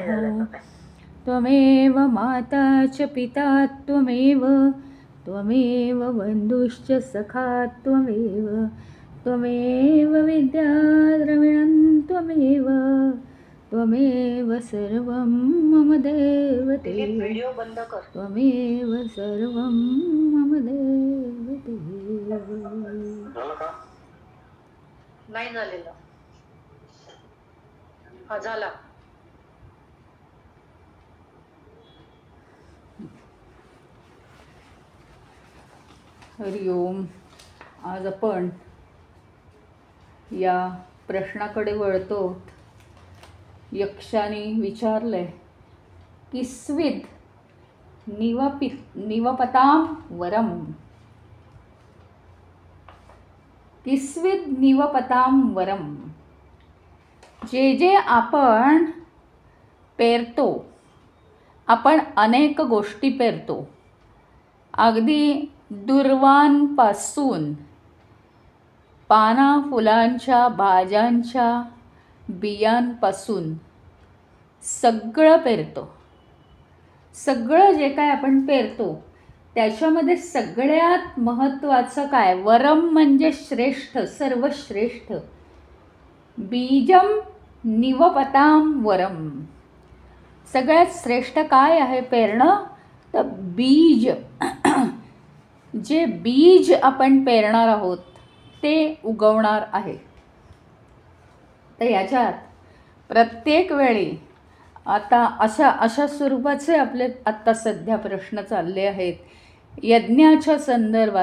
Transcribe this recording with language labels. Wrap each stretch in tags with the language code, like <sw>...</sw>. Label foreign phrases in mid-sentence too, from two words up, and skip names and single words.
<sa>त्वमेव माता च पिता त्वमेव त्वमेव बन्धुश्च सखा त्वमेव त्वमेव विद्याद्रविणं त्वमेव त्वमेव सर्वं मम देवते त्वमेव सर्वं मम देवते।</sa> <mr>नाही झालेलं हा झाला।</mr> <sa>हरि ओम।</sa> <mr>आज आपण या प्रश्नाकडे वळतो। यक्षाने विचारले की</mr> <sa>स्विद निवपतां वरम, किस्विद निवपतां वरम।</sa> <mr>जे जे आपण पेरतो, आपण अनेक गोष्टी पेरतो, अगदी दुर्वांपासून पाना फुलांच्या भाज्यांच्या बियांपासून सगळं पेरतो। सगळं जे काय आपण पेरतो त्याच्यामध्ये सगळ्यात महत्त्वाचं काय? वरम म्हणजे श्रेष्ठ, सर्वश्रेष्ठ।</mr> <sa>बीजम निवपताम वरम।</sa> <mr>सगळ्यात श्रेष्ठ काय आहे पेरणं? तर बीज। जे बीज आपण पेरणार आहोत ते उगवणार आहे। तर याच्यात प्रत्येक वेळी आता अशा स्वरूपाचे आपले आत्ता सध्या प्रश्न चालले आहेत यज्ञाच्या संदर्भात।</mr>